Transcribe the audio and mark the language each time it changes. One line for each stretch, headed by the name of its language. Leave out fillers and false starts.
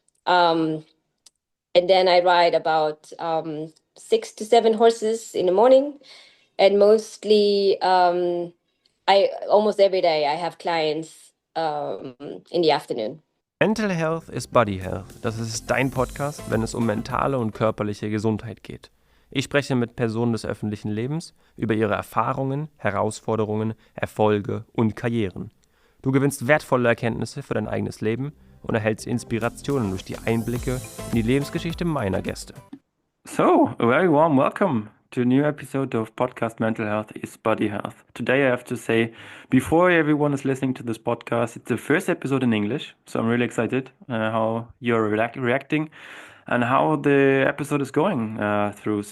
English: Um, and then I ride about 6 to 7 horses in the morning, and mostly I almost every day I have clients in the afternoon. Mental Health is Body Health.
German: Das ist dein Podcast, wenn es um mentale und körperliche Gesundheit geht. Ich spreche mit Personen des öffentlichen Lebens über ihre Erfahrungen, Herausforderungen, Erfolge und Karrieren. Du gewinnst wertvolle Erkenntnisse für dein eigenes Leben und erhältst Inspirationen durch die Einblicke in die Lebensgeschichte meiner Gäste.
English: So, a very warm welcome to a new episode of podcast Mental Health is Body Health. Today I have to say, before everyone is listening to this podcast, it's the first episode in English, so I'm really excited how you're reacting and how the episode is going through.